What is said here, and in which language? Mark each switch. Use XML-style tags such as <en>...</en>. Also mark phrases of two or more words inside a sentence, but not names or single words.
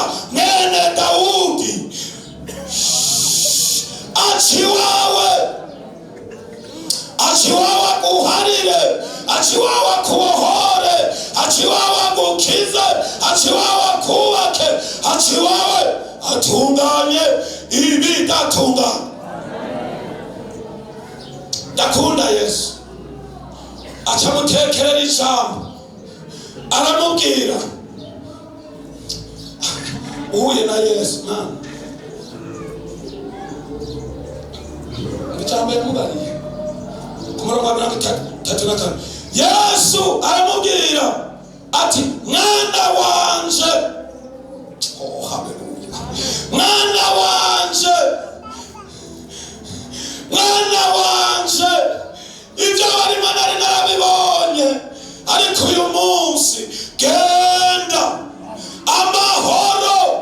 <rn>Mwene Dawudi aciwawe aguharire, aciwawe akubohore, aciwawe agukize, aciwawe akubake, aciwawe atunganye ibidatunganye. Ndakunda Yesu aca mutekerera ijambo aramubwira uhuye na Yesu mana ijambo yamubariye ku murongo wa 34. Yesu aramubwira ati mwana wanje, oh haleluya, mwana wanje, mwana wanje, ibyo barimo nari narabibonye, ariko uyu munsi genda amahoro.</rn>